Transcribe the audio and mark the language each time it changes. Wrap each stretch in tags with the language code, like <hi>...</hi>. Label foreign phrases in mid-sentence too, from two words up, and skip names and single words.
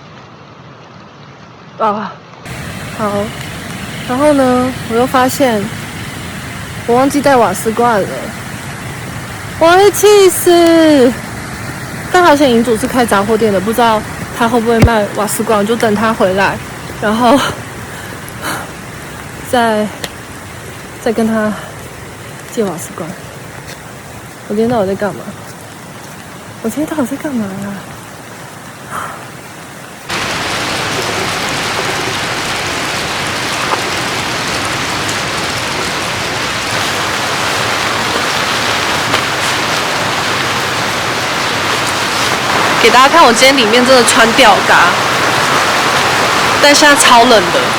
<zh>好，然後呢，我又發現我忘記帶瓦斯罐了，我會氣死。但好像營主是開雜貨店的，不知道他會不會賣瓦斯罐，我就等他回來，然後再跟他借瓦斯罐。我今天到底在幹嘛？我今天到底在幹嘛啊？给大家看，我今天裡面真的穿吊嘎，但現在超冷的。</zh>